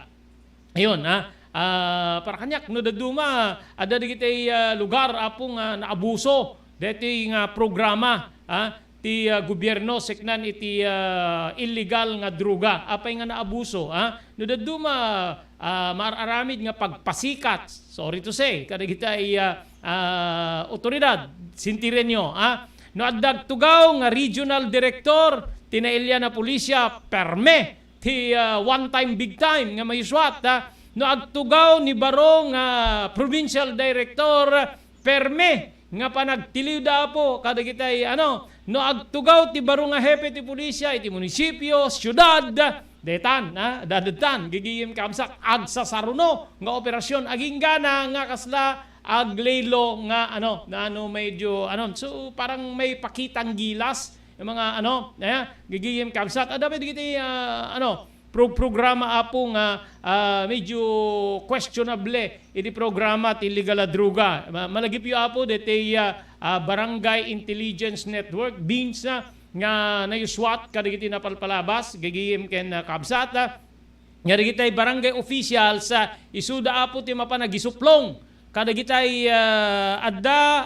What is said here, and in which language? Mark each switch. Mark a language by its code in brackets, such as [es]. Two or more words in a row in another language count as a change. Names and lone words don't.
[ilo] Ayun para kanyak no daduma ada digiti lugar apo nga naabuso deti nga programa ti gobyerno seknan iti illegal nga druga apay nga naabuso no daduma mararamid nga pagpasikat [en] sorry to say [ilo] kadagiti otoridad sintirenyo no addag tugaw nga regional director tinailya na pulisya perme ti [en] one time big time [ilo] nga mayuswat no agtugaw ni barong provincial director perme nga panagtiliw da po kadagitay no agtugaw ti barong nga hepe ti pulisya iti munisipyo syudad detan dadatan gigiyem kamsak agsasaruno nga operasyon aging gana nga kasla aglelo nga medyo so [tl] parang may pakitang gilas yung mga [ilo] gigiyem kamsak dapat digiti programa apo nga medyo questionable iti programa ti illegal druga malagip yu apo deti Barangay Intelligence Network BINS nga nayuswat kadagiti napalpalabas gigiyem ken kabsata nga digitay [en] barangay officials [ilo] isuda apo ti mapanagisuplong kadagitay adda